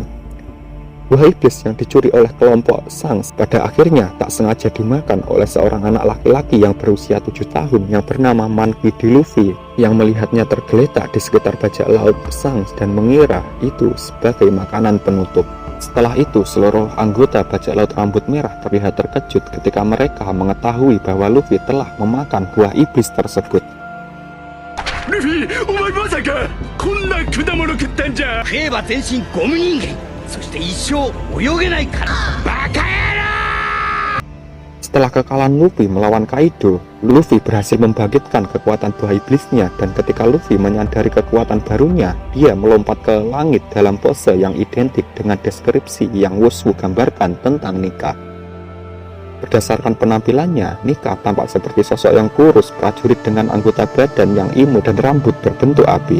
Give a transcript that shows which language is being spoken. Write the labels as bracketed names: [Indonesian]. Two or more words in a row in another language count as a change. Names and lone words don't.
[Indonesian] Buah iblis yang dicuri oleh kelompok Sang pada akhirnya tak sengaja dimakan oleh seorang anak laki-laki yang berusia 7 tahun yang bernama Monkey D. Luffy yang melihatnya tergeletak di sekitar bajak laut Sang dan mengira itu sebagai makanan penutup. Setelah itu, seluruh anggota bajak laut rambut merah terlihat terkejut ketika mereka mengetahui bahwa Luffy telah memakan buah iblis tersebut. [Japanese] Luffy、お前まさかこんな果物食ったんじゃ? 食えば全身ゴム人間、そして一生泳げないから。バカ野郎！ [Indonesian] Setelah kekalahan Luffy melawan Kaido, Luffy berhasil membangkitkan kekuatan buah iblisnya dan ketika Luffy menyadari kekuatan barunya, dia melompat ke langit dalam pose yang identik dengan deskripsi yang Wushu gambarkan tentang Nika. Berdasarkan penampilannya, Nika tampak seperti sosok yang kurus, prajurit dengan anggota badan yang imut dan rambut berbentuk api.